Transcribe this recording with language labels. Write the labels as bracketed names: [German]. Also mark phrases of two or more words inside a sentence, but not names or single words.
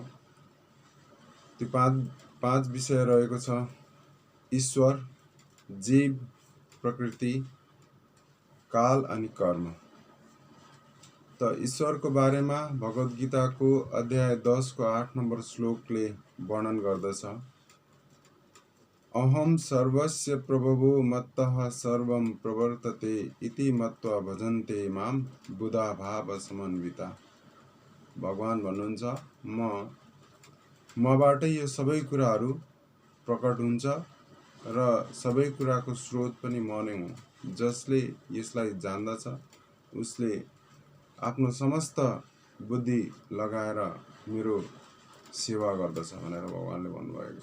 [Nepali] त्यो 5 विषय रहेको छ: ईश्वर, जीव, प्रकृति, काल अनि कर्म। त ईश्वरको बारेमा भगवत गीताको अध्याय 10 को 8 नम्बर श्लोकले वर्णन गर्दछ। [Sanskrit] अहम सर्वस्य प्रभवो मत्तः सर्वं प्रवर्तते इति मत्वा भजन्ते माम बुधा भाव समन्विता। [Nepali] भगवान भन्नुहुन्छ, मबाटै यो सबै कुराहरू प्रकट हुन्छ र सबै कुराको स्रोत पनि म नै हुँ। जसले यसलाई जान्दछ उसले आफ्नो समस्त बुद्धि लगाएर मेरो सेवा गर्दछ भनेर भगवानले भन्नुभएको छ।